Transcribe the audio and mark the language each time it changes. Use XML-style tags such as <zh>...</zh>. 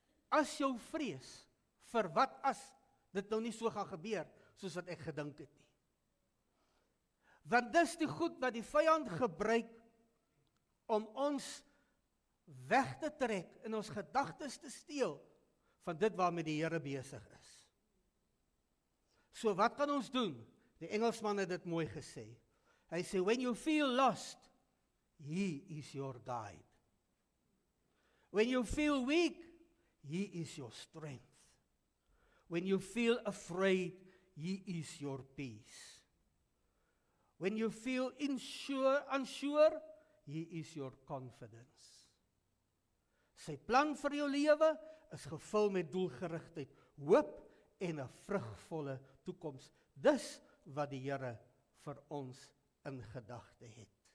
<af>As jou vrees, vir wat as dit nou nie so gaan gebeur, soos wat ek gedink het nie. Want dis die goed wat die vyand gebruik, om ons weg te trek, en ons gedagtes te steel, van dit waarmee die Here besig is. So wat kan ons doen? Die Engelsman het dit mooi gesê. Hy sê,</af> <en>when you feel lost, He is your guide. When you feel weak, He is your strength. When you feel afraid, He is your peace. When you feel unsure, He is your confidence.</en> <af>Sy plan vir jou lewe is gevul met doelgerigtheid, hoop en 'n vrugvolle toekoms. Dis wat die Here vir ons in gedagte het.</af>